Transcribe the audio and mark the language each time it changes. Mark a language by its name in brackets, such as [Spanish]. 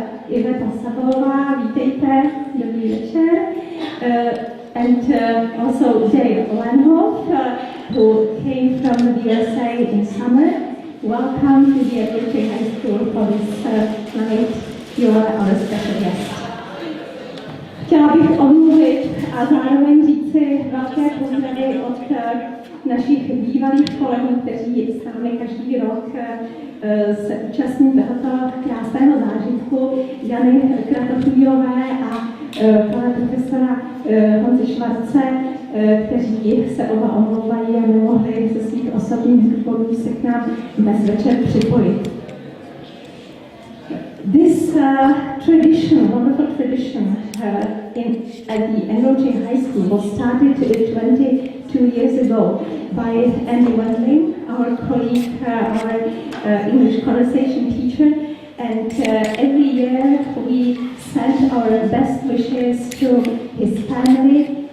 [Czech] Iveta Sabolová, vítejte, dobrý večer. [English] And also Dave Lanhoff, who came from the USA in summer. Welcome to the Education High School for this night. You are our special guest. [Czech] Chtěla bych omluvit a zároveň říci velké pozdravy od našich bývalých kolegů, kteří s námi každý rok se účastní tohoto krásného zážitku, Jany Kratochvílové a pana profesora Honzy Švarce, kteří se oba omlouvají a nemohli ze svých osobních důvodů se k nám dnes večer připojit. [English] This tradition, wonderful tradition at the Energy High School was started 22 years ago by Andy Wendling, our colleague, our English conversation teacher, and every year we send our best wishes to his family.